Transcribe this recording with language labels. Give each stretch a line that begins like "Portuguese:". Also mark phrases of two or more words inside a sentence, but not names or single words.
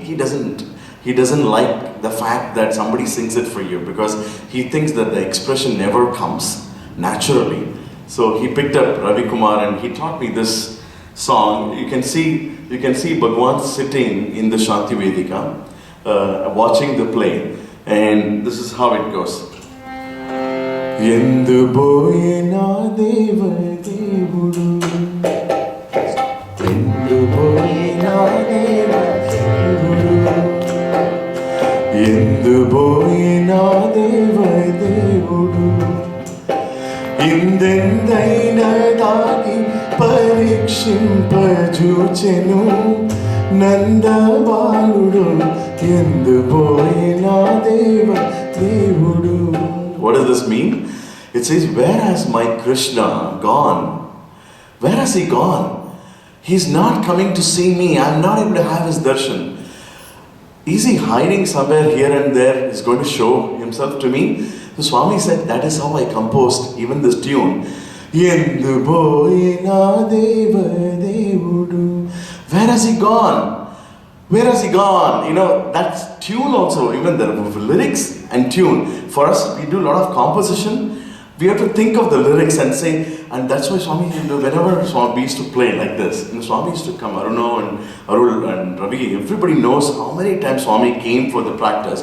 English: He doesn't like the fact that somebody sings it for you, because he thinks that the expression never comes naturally. So he picked up Ravi Kumar and he taught me this song. You can see Bhagwan sitting in the Shanti Vedika, watching the play, and this is how it goes.
Telugu: ఎందు బోయెనా దేవ దేవుడు, ఎందు బోయెనా దేవ దేవుడు, ఎందు బోయెనా దేవ దేవుడు, ఇందెందైన దాగి పరీక్షింప జూచెను నందబాలుడు, ఎందు బోయెనా దేవ దేవుడు.
English: What does this mean? It says, where has my Krishna gone? Where has he gone? He's not coming to see me. I'm not able to have his darshan. Is he hiding somewhere here and there? He's going to show himself to me. So Swami said, that is how I composed even this tune.
Telugu: ఎందు బోయెనా దేవ దేవుడు.
English: Where has he gone? Where has he gone? You know, that's tune also, even the lyrics and tune. For us, we do a lot of composition. We have to think of the lyrics and say, and that's why Swami, whenever Swami used to play like this, Swami used to come, Aruno and Arul and Ravi, everybody knows how many times Swami came for the practice.